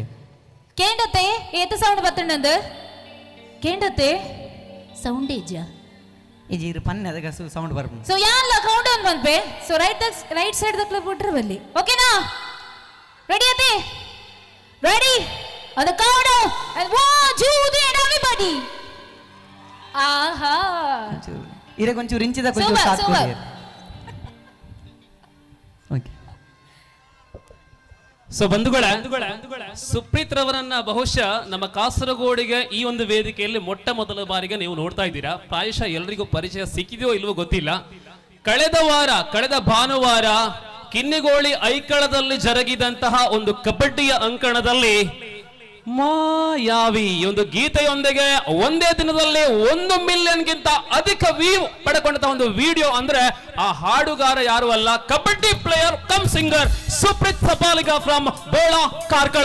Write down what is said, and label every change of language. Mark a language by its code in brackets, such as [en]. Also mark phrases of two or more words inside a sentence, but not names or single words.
[tcy] ಕೇಂಡತೆ ಏತ ಸೌಂಡ್ ಬತ್ತುಂಡು ಕೇಂಡತೆ ಸೌಂಡ್ ಇಜ್ಜ ಇಜಿ ಇರು ಪನ್ನೆ ಅದಕ್ಕೆ ಸೌಂಡ್ ಬರ್ಬೋದು ಸೊ ಯಾನ್ಲ [en] count on [tcy] ಮಲ್ಪೆ ಸೊ [en] right side [tcy] ದಕ್ಲ ಬಿಟ್ರೆ ಬಲ್ಲಿ ಓಕೆನಾ ರೆಡಿ ಅತೆ [en] ready on the count and 1 2 3 and everybody [tcy] ಆಹಾ ಇರೆ ಕೊಂಚೂರು ಇಂಚಿದ ಕೊಂಚೂರು ಸಾಕು ಓಕೆ [kn] ಸೊ ಬಂಧುಗಳೇ ಸುಪ್ರೀತ್ ರವರನ್ನ ಬಹುಶಃ ನಮ್ಮ ಕಾಸರಗೋಡಿಗೆ ಈ ಒಂದು ವೇದಿಕೆಯಲ್ಲಿ ಮೊಟ್ಟ ಮೊದಲ ಬಾರಿಗೆ ನೀವು ನೋಡ್ತಾ ಇದ್ದೀರಾ. ಪ್ರಾಯಶಃ ಎಲ್ರಿಗೂ ಪರಿಚಯ ಸಿಕ್ಕಿದೆಯೋ ಇಲ್ವೋ ಗೊತ್ತಿಲ್ಲ. ಕಳೆದ ಭಾನುವಾರ ಕಿನ್ನಿಗೋಳಿ ಐಕಳದಲ್ಲಿ ಜರುಗಿದಂತಹ ಒಂದು ಕಬಡ್ಡಿಯ ಅಂಕಣದಲ್ಲಿ ಮಾಯಾವಿ ಒಂದು ಗೀತೆಯೊಂದಿಗೆ ಒಂದೇ ದಿನದಲ್ಲಿ 1 ಮಿಲಿಯನ್ಗಿಂತ ಅಧಿಕ ವ್ಯೂ ಪಡೆಕೊಂಡಂತಹ ಒಂದು ವಿಡಿಯೋ ಅಂದ್ರೆ ಆ ಹಾಡುಗಾರ ಯಾರು ಅಲ್ಲ, ಕಬಡ್ಡಿ [en] player cum singer [kn] ಸುಪ್ರೀತ್ ಸಪಾಲಿಗ ಫ್ರಮ್ ಬೋಳ ಕಾರ್ಕಳ.